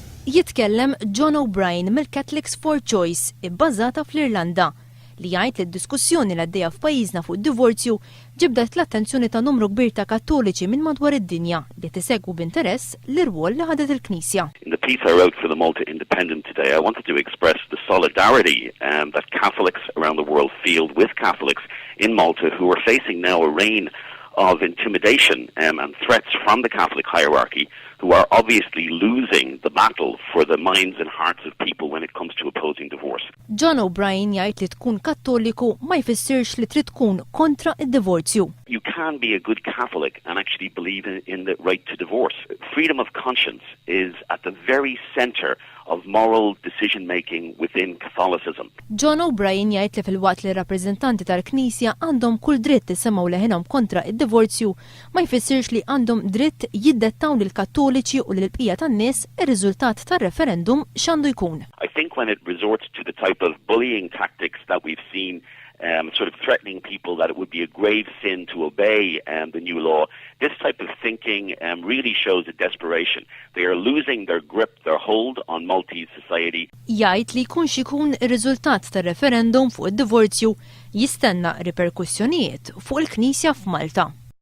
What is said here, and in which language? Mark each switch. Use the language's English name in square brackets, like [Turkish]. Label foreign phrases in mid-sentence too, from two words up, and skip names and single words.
[Maltese] Jitkellem John O'Brien mill-Catholics for Choice ibbażata fl-Irlanda li jgħid li d-diskussjoni li għaddejja f'pajjiżna fuq id-divorzju ġibdet l-attenzjoni ta' numru kbir ta' Kattoliċi minn madwar id-dinja li tisegwu b'interess l-irwol li ħadet il-Knisja. [English] In the piece I wrote for the Malta Independent today, I wanted to express the solidarity that Catholics around the world feel with Catholics in Malta who are facing now a reign of intimidation and threats from the Catholic hierarchy, who are obviously losing the battle for the minds and hearts of people when it comes to opposing divorce. [Maltese] John O'Brien jgħid li tkun Kattoliku ma jfissirx li trid tkun kontra id-divorzju. [English] You can be a good Catholic and actually believe in the right to divorce. Freedom of conscience is at the very center of moral decision-making within Catholicism. [Maltese] John O'Brien jgħid li fil-waqt li rappreżentanti tal-Knisja għandhom kull dritt isemgħu leħinhom kontra id-divorzju, ma jfissirx li għandhom dritt jiddettaw lil Kattoliċi u lil bqija tan-nies ir-riżultat tar-referendum x'għandu jkun. [English] I think when it resorts to the type of bullying tactics that we've seen, sort of threatening people that it would be a grave sin to obey the new law, this type of thinking really shows a desperation. They are losing their grip, their hold on Maltese society. [Maltese] Jgħid li jkun x'ikun ir-riżultat tar-referendum fuq id-divorzju jistenna riperkussjonijiet fuq il-Knisja f'Malta.